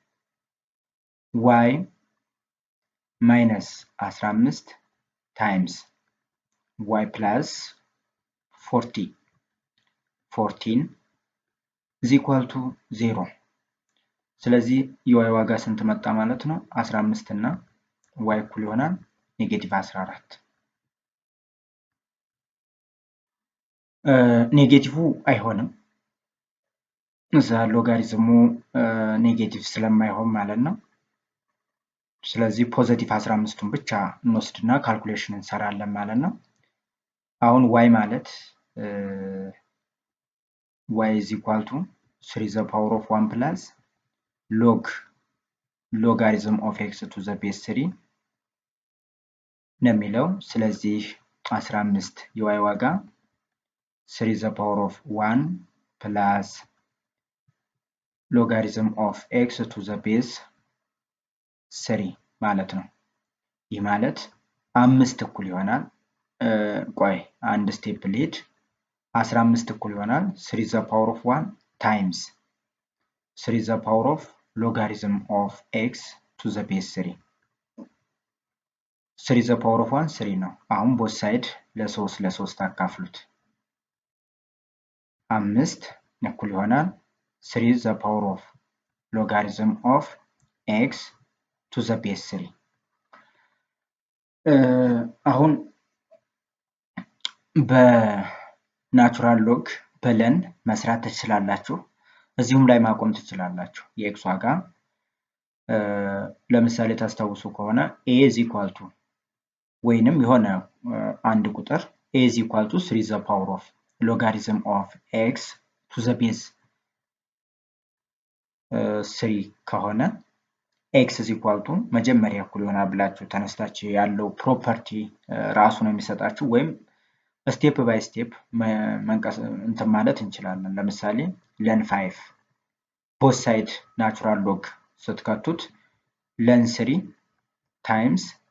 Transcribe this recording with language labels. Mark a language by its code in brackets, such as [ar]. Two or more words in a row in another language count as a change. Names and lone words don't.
[en] y minus 15 times y plus 14 is equal to 0 [am] ስለዚህ y ዋጋ ስንት መጣ ማለት ነው 15 እና y እኩል ይሆናል ኔጌቲቭ 14 ኔጌቲቭ አይሆንም እዛ ሎጋሪዝሙ ኔጌቲቭ ስለማይሆን ማለት ነው ስለዚህ ፖዚቲቭ 15ን ብቻ እንወስድና ካልኩሌሽን እንሰራለን ማለት ነው አሁን y ማለት [en] y is equal to 3 the power of 1 plus logarithm of x to the base 3 [am] ነው የሚለው ስለዚህ 15 y ዋጋ [en] 3 the power of 1 plus logarithm of x to the base 3 [am] ማለት ነው ይህ ማለት 5 እኩል ይሆናል ቆይ አንድ ስቴፕ ሊድ 15 እኩል ይሆናል [en] 3 the power of 1 times 3 the power of logarithm of x to the base 3 3 the power of 1 3 [am] ነው አሁን [en] both side [am] ለ3 አካፍሉት 5 እኩል ይሆናል [en] 3 the power of logarithm of x to the base 3 [am] አሁን በናቹራል ሎግ ብለን መስራት ትችላላችሁ እዚሁም ላይ ማቆም ትችላላችሁ የx ዋጋ ለምሳሌ ታስታውሱ ከሆነ [en] a is equal to [am] ወይንም የሆነ አንድ ቁጥር [en] a is equal to 3 the power of logarithm of x to the base [am] 3 ከሆነ [en] x is equal to [am] መጀመሪያ እኩል ይሆናል ብላችሁ ተነስታችሁ ያለው ፕሮፐርቲ ራሱ ነው የሚሰጣችሁ ወይም ስቴፕ ባይ ስቴፕ እንትን ማለት እንችላለን ለምሳሌ len 5 [en] both side natural log [am] ስትከቱት len 3 times